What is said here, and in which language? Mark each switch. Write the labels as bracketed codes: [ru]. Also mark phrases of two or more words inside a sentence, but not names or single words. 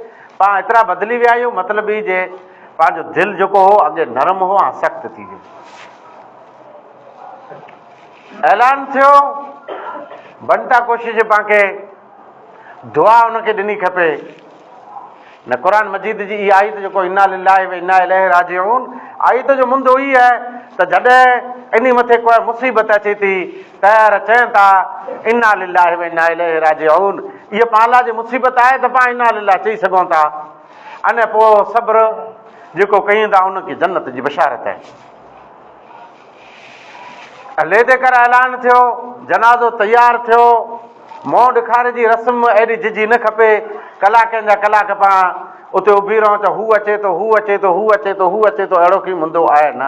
[sd] पाण एतिरा बदिली विया आहियूं, मतिलबु ई जे पंहिंजो दिलि जेको हो अॻे नरम हो, हाणे सख़्तु थी वियो। ऐलान थियो, बनता कोशिशि पाण दुआ उनखे ॾिनी खपे। न क़ुर मजीद जी इहा आयत जेको [ar] إنا لله وإنا إليه راجعون, [sd] आयत जो मुंदो ई आहे त जॾहिं इन मथे कोई मुसीबत अचे थी त चवनि था [ar] إنا لله وإنا إليه راجعون. [sd] इहा पाण लाइ जे मुसीबत आहे त पाण [ar] إنا لله [sd] चई सघूं था, अने पोइ सब्र जेको कयूं था उनखे जन्नत जी बशारत आहे। लेदे करे ऐलान थियो, जनाज़ो तयारु थियो, मुंहुं ॾेखारे जी रस्म एॾी झिझी न खपे, कलाकनि जा कलाक पाण उते उभी रहूं त हू अचे थो, हू अचे थो, हू अचे थो, हू अचे थो, अहिड़ो की मुंदो आहे न।